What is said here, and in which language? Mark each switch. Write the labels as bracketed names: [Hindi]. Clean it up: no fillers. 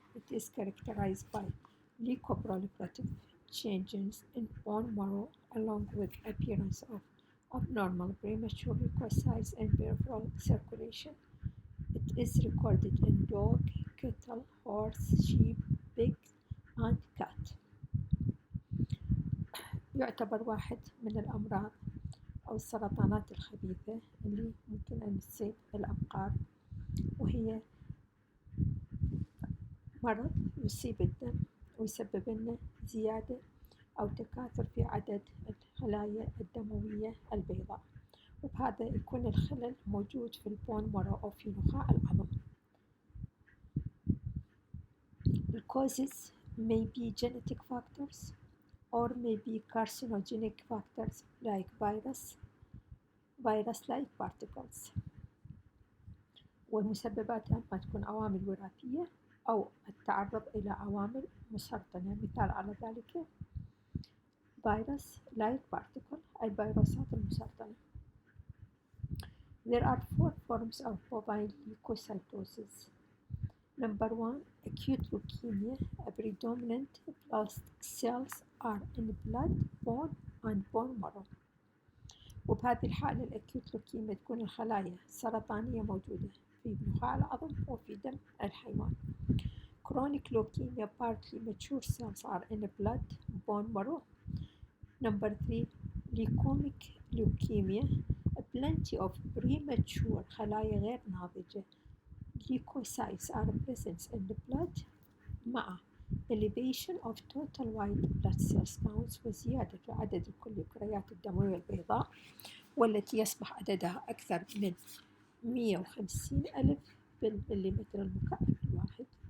[English] It is characterized by leukoproliferative changes in bone marrow along with appearance of abnormal premature leukocytes in peripheral circulation. It is recorded in dog, cattle, horse, sheep, pig, and cat. [Arabic] يعتبر واحد من الأمراض أو السرطانات الخبيثة اللي ممكن أن تصيب الأبقار، وهي مرض يصيب الدم ويسبب لنا زيادة أو تكاثر في عدد الخلايا الدموية البيضاء، وبهذا يكون الخلل موجود في البون مارو أو في نخاع العظم. [English] The causes may be genetic factors or may be carcinogenic factors like virus-like particles. [Arabic] والمسببات ما تكون عوامل وراثية أو التعرض إلى عوامل مسرطنة. مثال على ذلك virus-like particle أي الفيروسات المسرطنة. [English] There are 4 forms of bovine leukocytosis. Number 1, acute leukemia. A predominant blast cells are in blood, bone, and bone marrow. [Arabic] وبهذه الحالة الأكيوت لوكيميا تكون الخلايا السرطانية موجودة في نخاع العظم وفي دم الحيوان. [English] Chronic leukemia, partly mature cells are in blood, bone marrow. Number 3, leukemic leukemia. Plenty of premature [Arabic] خلايا غير ناضجة [English] leukocytes are present in the blood [Arabic] مع [English] elevation of total white blood cells counts [Arabic] وزيادة عدد الكريات الدموية البيضاء، والتي يصبح عددها أكثر من 150,000 بالمليمتر المكعب الواحد.